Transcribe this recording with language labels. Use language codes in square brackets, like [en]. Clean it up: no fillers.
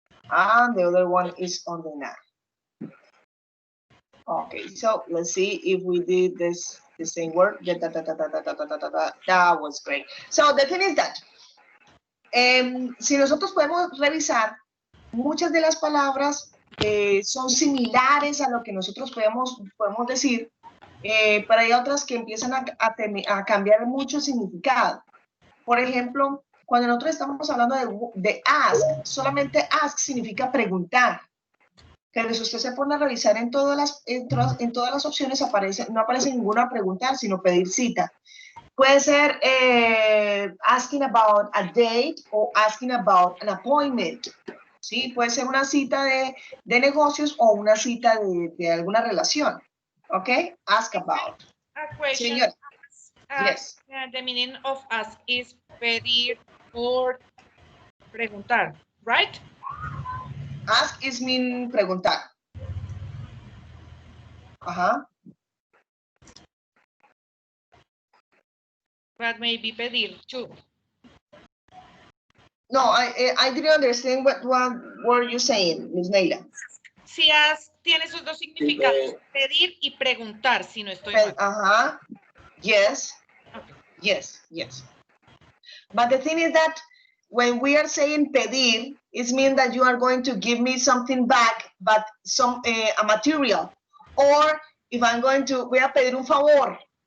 [en] And the other one is on the now. Okay, so let's see if we did the same word. That was great. So the thing is that [es] si nosotros podemos revisar, muchas de las palabras son similares a lo que nosotros podemos decir, pero hay otras que empiezan a cambiar mucho significado. Por ejemplo, cuando nosotros estamos hablando de ask, solamente ask significa preguntar. Pero si usted se pone a revisar en todas las opciones, no aparece ninguna preguntar, sino pedir cita. Puede ser [en] asking about a date o asking about an appointment. [es] ¿Sí? Puede ser una cita de negocios o una cita de alguna relación. [en] ¿Ok? Ask about. A question. Señor. Yes. The meaning of ask is pedir or preguntar, right? Ask is mean preguntar. Ajá. But maybe pedir too. No, I didn't understand what were you saying, Miss Neila. [es] Si tiene esos dos significados, pedir y preguntar, si no estoy mal. [en] Yes. Okay. Yes. But the thing is that when we are saying pedir, it means that you are going to give me something back, but some a material. Or if I'm going to, [es] voy a pedir un favor.